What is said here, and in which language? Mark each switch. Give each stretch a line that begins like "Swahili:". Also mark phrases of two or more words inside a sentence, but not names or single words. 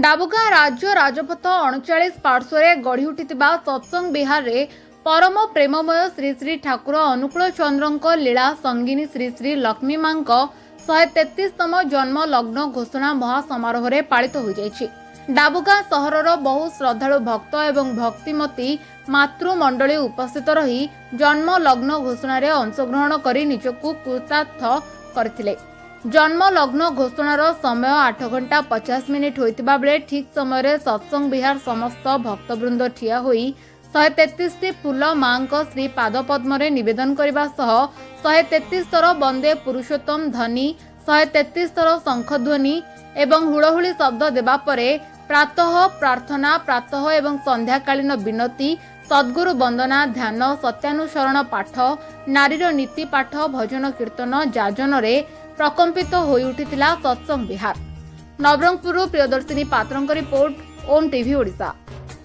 Odia: ଡାବୁଗାଁ ରାଜ୍ୟ ରାଜପଥ 39 ପାର୍ଶ୍ୱେ ଗଢ଼ି ଉଠିଥିବା ସତ୍ସଙ୍ଗ ବିହାର ରେ ପରମ ପ୍ରେମମୟ ଶ୍ରୀ ଶ୍ରୀ ଠାକୁର ଅନୁକୂଳ ଚନ୍ଦ୍ରଙ୍କ ଲୀଳା ସଙ୍ଗିନୀ ଶ୍ରୀ ଶ୍ରୀ ଲକ୍ଷ୍ମୀ ମାଙ୍କ 133ତମ ଜନ୍ମ ଲଗ୍ନ ଘୋଷଣା ମହାସମାରୋହ ରେ ପାଳିତ ହୋ ଯାଇଛି। ଡାବୁଗାଁ ସହରର ବହୁ ଶ୍ରଦ୍ଧାଳୁ ଭକ୍ତ ଏବଂ ଭକ୍ତିମତୀ ମାତୃମଣ୍ଡଳୀ ଉପସ୍ଥିତ ରହି ଜନ୍ମ ଲଗ୍ନ ଘୋଷଣା ରେ ଅଂଶଗ୍ରହଣ କରି ନିଜକୁ କୃତାର୍ଥ କରିଥିଲେ। ଜନ୍ମ ଲଗ୍ନ ଘୋଷଣାର ସମୟ 8 ଘଣ୍ଟା 50 ମିନିଟ ହୋଇଥିବା ବେଳେ ଠିକ ସମୟ ରେ ସତ୍ସଙ୍ଗ ବିହାର ସମସ୍ତ ଭକ୍ତବୃନ୍ଦ ଠିଆ ହୋଇ 133 ଟି ଫୁଲ ମାଙ୍କ ଶ୍ରୀ ପାଦପଦ୍ମ ରେ ନିବେଦନ କରିବା ସହ 133 ଥର ବନ୍ଦେ ପୁରୁଷୋତ୍ତମ ଧ୍ୱନି 133 ଥର ଶଙ୍ଖଧ୍ୱନି ଏବଂ ହୁଳହୁଳି ଶବ୍ଦ ଦେବା ପରେ ପ୍ରାତଃ ପ୍ରାର୍ଥନା ପ୍ରାତଃ ଏବଂ ସନ୍ଧ୍ୟାକାଳୀନ ବିନତି ସଦ୍ଗୁରୁ ବନ୍ଦନା ଧ୍ୟାନ ସତ୍ୟାନୁସରଣ ପାଠ ନାରୀର ନୀତି ପାଠ ଭଜନ କୀର୍ତ୍ତନ ଯାଜନ ରେ ପ୍ରକମ୍ପିତ ହୋଇ ଉଠିଥିଲା ସତ୍ସଙ୍ଗ ବିହାର। ନବରଙ୍ଗପୁର ପ୍ରିୟଦର୍ଶିନୀ ପାତ୍ରଙ୍କ ରିପୋର୍ଟ ଓମ ଟିଭି ଓଡ଼ିଶା।